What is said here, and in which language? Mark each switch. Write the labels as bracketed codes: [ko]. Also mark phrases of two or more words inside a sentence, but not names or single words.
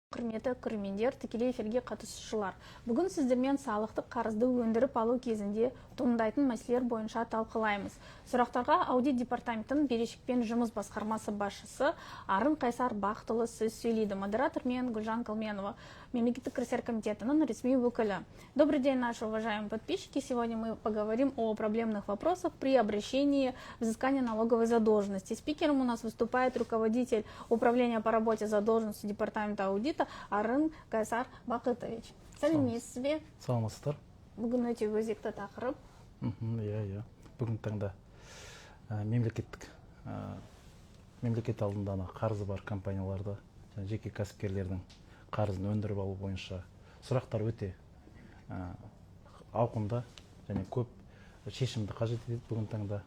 [kk] Құрметті көрермендер, тікелей эфирге қатысушылар. Бүгін сіздермен салықтық қарызды өндіріп алу кезінде туындайтын мәселелер бойынша талқылаймыз. Сұрақтарға аудит департаментінің берешекпен жұмыс басқармасы басшысы Арын Қайсар Бақтылы сөз сөйлейді. Модератор мен Гүлжан Калменова, Мемлекеттік кірістер комитетінің ресми өкілі. [ru] Добрый день, наши уважаемые подписчики. Сегодня мы поговорим о проблемных вопросах при обращении взыскания налоговой задолженности. Спикером у нас выступает руководитель управления по работе задолженности департамента аудита Арын Қайсар Бақытович. [kk] Сәлеметсіз бе? Саламатсыздар. Бүгін өте өзекті тақырып. Иә. Бүгін таңда мемлекет алдында қарызы бар компанияларды, жеке кәсіпкерлердің қарызын өндіріп алу бойынша сұрақтар өте ауқымды және көп шешімді қажет етеді бүгін таңда.